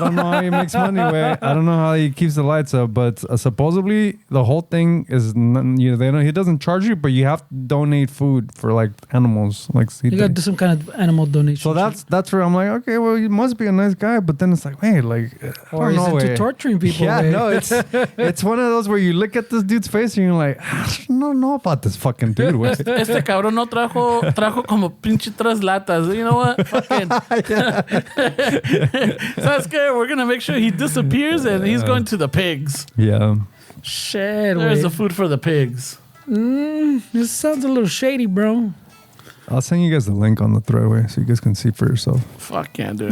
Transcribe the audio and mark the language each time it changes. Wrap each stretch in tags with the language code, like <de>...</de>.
<en>don't know how he makes money. Way. I don't know how he keeps the lights up, but supposedly the whole thing is he doesn't charge you, but you have to donate food for like animals. Like You got to do some kind of animal donation. so that's where I'm like, okay, well, he must be a nice guy, but then it's like, wait, like, Or he's into torturing people. Yeah, way. no, it's one of those where you look at this dude's face and you're like, I don't know about this fucking dude. Way.</en> <es>Este cabrón no trajo como pinche 3 latas.</es> <en>You know what? Fucking. That's good. We're gonna make sure he disappears and he's going to the pigs. Yeah. Shit, There's way. the food for the pigs. This sounds a little shady, bro. I'll send you guys the link on the threadway so you guys can see for yourself. Fuck yeah, dude.</en>